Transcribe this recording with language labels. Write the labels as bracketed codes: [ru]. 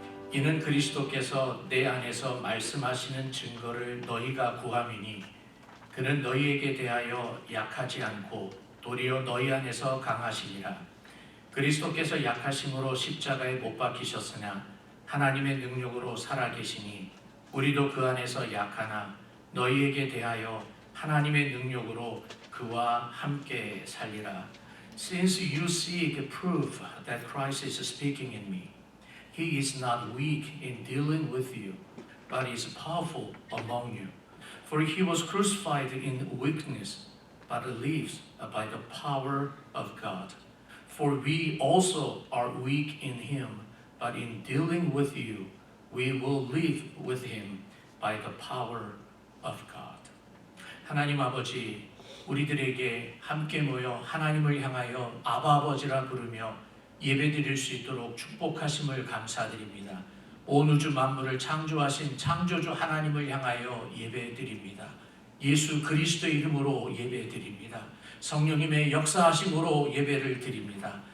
[ko] 이는 그리스도께서 내 안에서 말씀하시는 증거를 너희가 구함이니 그는 너희에게 대하여 약하지 않고 도리어 너희 안에서 강하시니라. 그리스도께서 약하심으로 십자가에 못 박히셨으나 하나님의 능력으로 살아계시니 우리도 그 안에서 약하나 너희에게 대하여 하나님의 능력으로 그와 함께 살리라. [en] Since you seek proof that Christ is speaking in me, He is not weak in dealing with you, but is powerful among you. For he was crucified in weakness, but lives by the power of God. For we also are weak in him, but in dealing with you, we will live with him by the power of God. [ko] 하나님 아버지, 우리들에게 함께 모여 하나님을 향하여 아바 아버지라 부르며 예배드릴 수 있도록 축복하심을 감사드립니다. 온 우주 만물을 창조하신 창조주 하나님을 향하여 예배드립니다. 예수 그리스도 이름으로 예배드립니다. 성령님의 역사하심으로 예배를 드립니다.